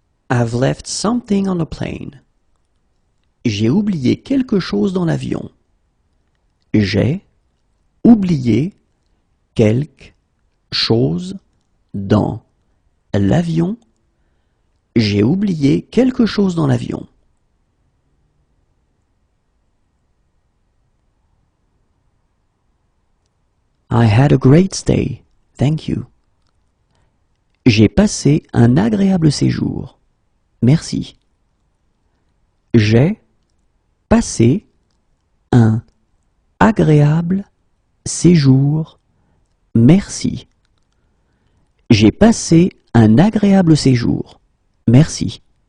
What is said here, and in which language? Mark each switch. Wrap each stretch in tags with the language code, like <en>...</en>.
<en>I've left something on a plane.</en> <fr>J'ai oublié quelque chose dans l'avion. J'ai oublié quelque chose dans l'avion. J'ai oublié quelque chose dans l'avion.</fr> <en>I had a great stay, thank you.</en> <fr>J'ai passé un agréable séjour. Merci. J'ai passé un agréable séjour. Merci. J'ai passé un agréable séjour. Merci.</fr>